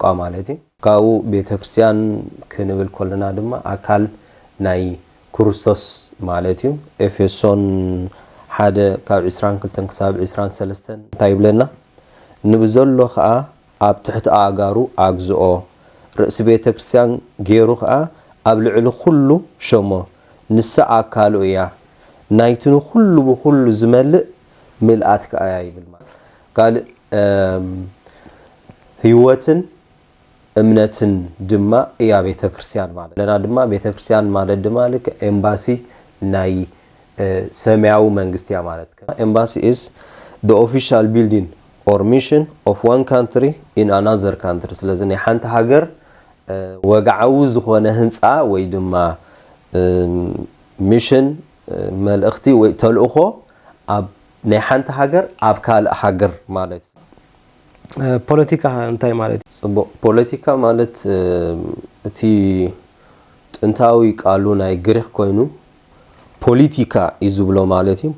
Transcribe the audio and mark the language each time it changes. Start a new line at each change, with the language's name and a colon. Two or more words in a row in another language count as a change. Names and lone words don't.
Tigrinya: ማለት እዩ። ካብኡ ቤተ ክርስቲያን ክንብል ከለና ድማ አካል ናይ ክርስቶስ ማለት እዩ። ኤፌሶን ሓደ ካብ 22 ክሳብ 23 እንታይ ይብለና ንብዘሎ ከዓ ኣብ ትሕቲ ኣጋሩ ኣግዝኦ ርእሲ ቤተ ክርስቲያን ገይሩ ከዓ ኣብ ልዕሊ ኩሉ ሸሞ ንሳ ኣካሉ እያ ናይቱን ኩሉ ብኩሉ ዝመልእ ምልአት ከዓ ይብል ማለት ካልእ ህይወትን እምነትን ድማ እያ ቤተ ክርስቲያን ማለት ለና ድማ ቤተ ክርስቲያን ማለት ድማ ልክ ኤምባሲ ናይ ሰማያዊ መንግስት ያ ማለት ኤምባሲ
English: is the official building or mission of one country in another country
Tigrinya: ስለዚህ ናይ ሓንቲ ሃገር ወጋዓው ዝኾነ ህንጻ ወይ ድማ ሚሽን መልእኽቲ ወይ ተልእኾ ኣብ ናይ ሓንቲ ሃገር ኣብ ካልእ ሃገር ማለት ፖለቲካ እንታይ ማለት ጽቡቕ ፖለቲካ ማለት እቲ ጥንታዊ ቃሉ ናይ ግሪክ ኮይኑ ፖለቲካ ይዝብሎ ማለት እዩ